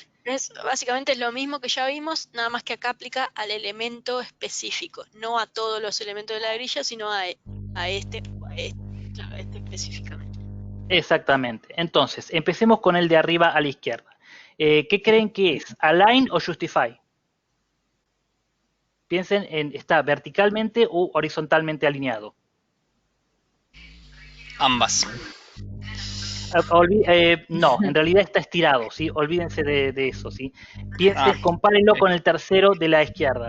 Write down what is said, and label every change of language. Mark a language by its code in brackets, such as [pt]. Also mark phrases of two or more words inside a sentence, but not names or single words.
[es] básicamente es lo mismo que ya vimos, nada más que acá aplica al elemento específico, no a todos los elementos de la grilla, sino a este específicamente. Exactamente. Entonces, empecemos con el de arriba a la izquierda. ¿Qué creen que es? ¿Align o Justify? Piensen en, ¿está verticalmente o horizontalmente alineado? Ambas. No, en realidad está estirado, ¿sí? Olvídense de eso, ¿sí? Piensen, compárenlo con el tercero de la izquierda.